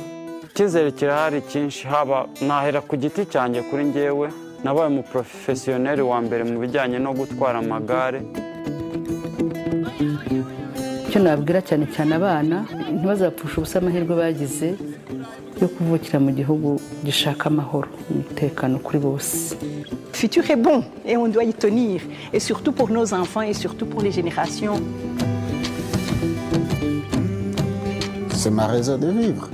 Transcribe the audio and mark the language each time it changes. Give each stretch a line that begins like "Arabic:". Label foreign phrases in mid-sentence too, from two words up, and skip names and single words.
Kinyarwanda: Icyizere kirahari cyinshi, haba nahera ku giti cyanjye kuri njyewe nabaye mu professionel wa mbere mu bijyanye no gutwara amagare. Icyo nabwira cyane cyane abana ntibazapfusha ubusa amahirwe bagize yo kuvukira mu gihugu gishaka amahoro umutekano kuri bose.
French: Futur est bon et on doit y tenir, et surtout pour nos enfants et surtout pour les générations. C'est ma raison de vivre.